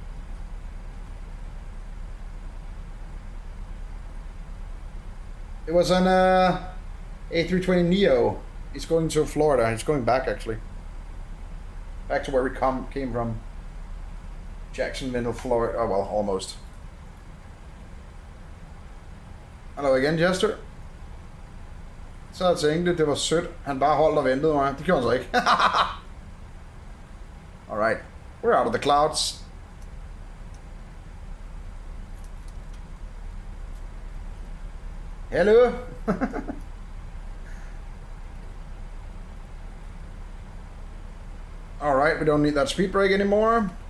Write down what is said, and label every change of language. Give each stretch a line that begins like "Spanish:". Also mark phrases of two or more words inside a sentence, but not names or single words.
English: It was an A320neo. He's going to Florida. He's going back actually. Back to where we came from. Jacksonville, Florida. Oh well, almost.
Danish: Hallo igen, Jester. Så jeg tænkte, det var sødt. Han bare holdt og ventede mig. Det gjorde han så ikke.
English: Alright. We're out of the clouds. Hello. Alright, we don't need that speed brake anymore.